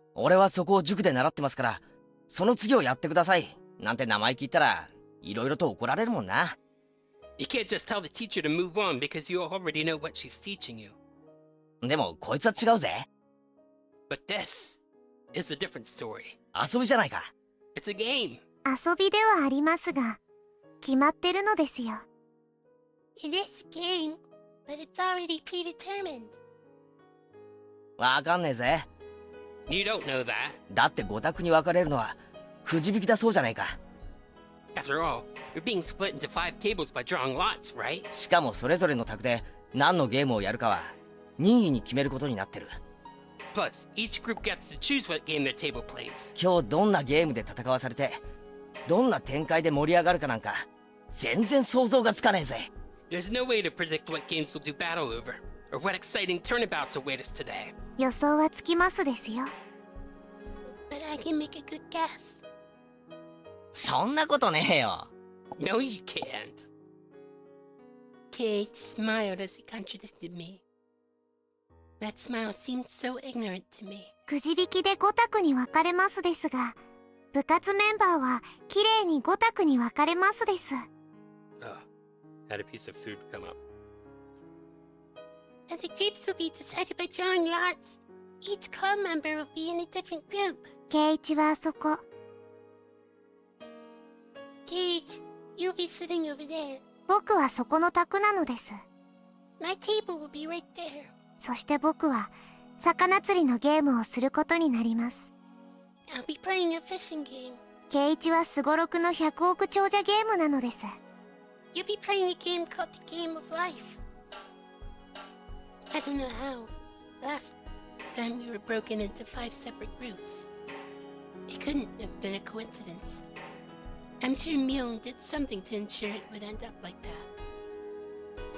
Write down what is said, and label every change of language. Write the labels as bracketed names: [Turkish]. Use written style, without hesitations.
[Japanese] 俺はそこを塾で習ってますから、その次をやってくださいなんて生意気言ったらいろいろと怒られるもんな。 [English] You can't just tell the teacher to move on because you already know what she's teaching you. [Japanese] でもこいつは違うぜ。 [English] But this is a different story. [Japanese] 遊びじゃないか。 [English] It's a game. [Japanese] 遊びではありますが、決まってるのですよ。 [English] It is a game, but it's already predetermined. [Japanese] わかんねえぜ。 [English] You don't know that. [Japanese] だって5択に分かれるのはくじ引きだそうじゃないか。 [English] After all, you're being split into 5 tables by drawing lots, right? [Japanese] しかもそれぞれの択で何のゲームをやるかは任意に決めることになってる。 [English] Plus, each group gets to choose what game their table plays. [Japanese] 今日どんなゲームで戦わされてどんな展開で盛り上がるかなんか全然想像がつかねえぜ。 [English] There's no way to predict what games we'll do battle over, or what exciting turnabouts await us today. [Japanese] 予想はつきますですよ。 [English] But I can make a good guess. [Japanese] そんなことねえよ。 [English] No, you can't. Kate smiled as he contradicted me. That smile seemed so ignorant to me. [Japanese] くじ引きで5択に分かれますですが、部活メンバーはきれいに5択に分かれますです。 [English] Oh, had a piece of food come up. And the groups will be decided by drawing lots. Each club member will be in a different group. [Japanese] ケイチはあそこ。 [English] Gage, you'll be sitting over there. [Japanese] 僕はそこの卓なのです。 [English] My table will be right there. [Japanese] そして僕は魚釣りのゲームをすることになります。 [English] I'll be playing a fishing game. [Japanese] ケイチはスゴロクの100億長者ゲームなのです。 [English] You'll be playing a game called the Game of Life. I don't know how. Last time we were broken into 5 separate groups. It couldn't have been a coincidence. I'm sure Myung did something to ensure it would end up like that.